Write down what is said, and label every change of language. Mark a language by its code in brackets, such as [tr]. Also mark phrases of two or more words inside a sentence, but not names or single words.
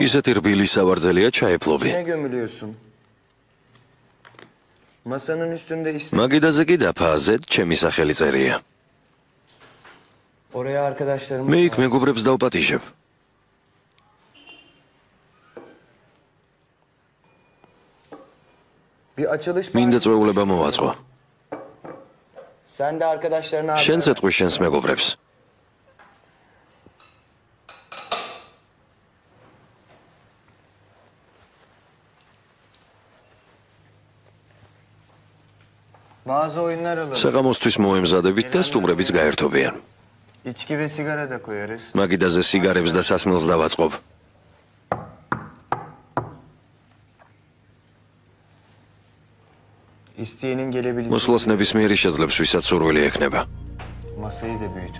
[ka] ისეთი რბილი სავარძელია ჩაეფლობი. [tr] Ne gömülüyorsun? Masanın üstünde ismi. [ka] მაგიდაზე კი დაფაზე ჩემი სახელი წერია. [tr] Oraya arkadaşlarım. [ka] მე იქ მეგობრებს დავპატიჟებ. [tr] Bir açılış. [ka] მინდა წვეულება მოვაწყო. [tr] Sen de arkadaşlarına. [ka] შენც ეთყვი შენს მეგობრებს. [tr] Bazı oyunlar alalım. [ka] საღამოსთვის მოემზადებით და სტუმრებიც გაერთობიან. [tr] İçki ve sigara da koyarız. [ka] მაგიდაზე სიგარებს და სასმელს დავაწყობ. [tr] İsteyenin gelebileceği. [ka] მოსვლას ნებისმიერი შეძლებს, ვისაც სურვილი ექნება. [tr] Masayı da büyütün.